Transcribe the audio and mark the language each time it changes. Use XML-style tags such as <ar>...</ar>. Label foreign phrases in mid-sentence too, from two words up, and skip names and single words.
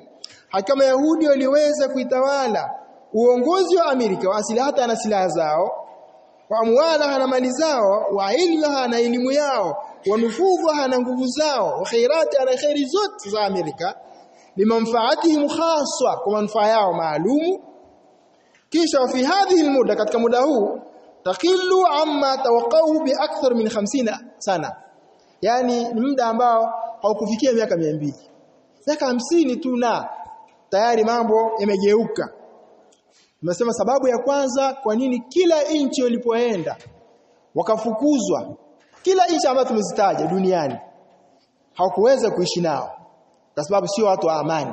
<sw>Hakama Yahudi waliweza kuitawala uongozi wa Amerika,</sw> <ar>وأسلحتها</ar> <sw>na silaha zao,</sw> <ar>وأموالها</ar> <sw>na mali zao,</sw> <ar>وعلمها</ar> <sw>na elimu yao,</sw> <ar>ونفوذها</ar> <sw>na nguvu zao,</sw> <ar>وخيرات</ar> <sw>na khairi zote za Amerika,</sw> <ar>لمنفعتهم خاصة,</ar> <sw>kwa manufaa yao maalumu. Kisha</sw> <ar>في هذه المدة,</ar> <sw>katika muda huu,</sw> <ar>تقل عما توقعه بأكثر من 50 سنة,</ar> <sw>yani ni muda ambao haukufikia miaka 200, miaka 50 tu na tayari mambo yamegeuka. Tunasema sababu ya kwanza kwa nini kila nchi walipoenda wakafukuzwa, kila nchi ambayo tumezitaja duniani hawakuweza kuishi nao, kwa sababu sio watu wa amani.</sw>